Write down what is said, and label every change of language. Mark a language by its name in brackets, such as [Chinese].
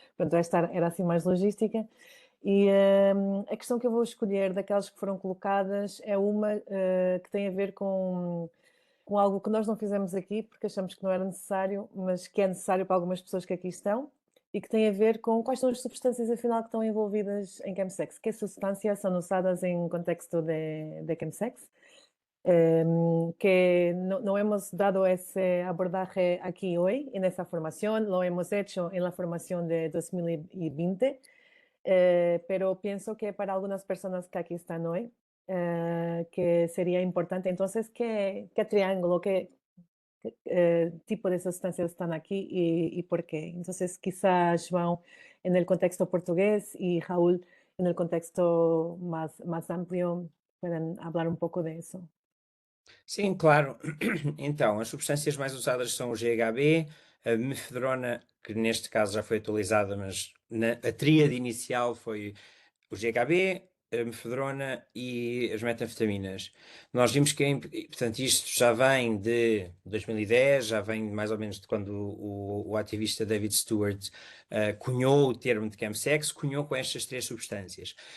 [Portuguese] Portanto, esta era assim mais logística. E a questão que eu vou escolher daquelas que foram colocadas é uma que tem a ver com algo que nós não fizemos aqui, porque achamos que não era necessário, mas que é necessário para algumas pessoas que aqui estão, e que tem a ver com quais são as substâncias, afinal, que estão envolvidas en chemsex. [Spanish] ¿Qué sustancias son usadas en contexto de chemsex? Que no hemos dado ese abordaje aquí hoy en esa formación, lo hemos hecho en la formación de 2020, pero pienso que para algunas personas que aquí están hoy, que sería importante. Entonces, ¿qué triángulo, qué tipo de sustancias están aquí y por qué? Entonces, quizás João en el contexto portugués y Raúl en el contexto más amplio puedan hablar un pouco de eso. [Portuguese] Sim, claro. Então, as substâncias mais usadas são o GHB, a mefedrona, que neste caso já foi atualizada, mas a tríade inicial foi o GHB, a mefedrona e as metanfetaminas. Nós vimos que, portanto, isto já vem de 2010, já vem mais ou menos de quando o ativista David Stewart cunhou o termo de chemsex, cunhou com estas três substâncias.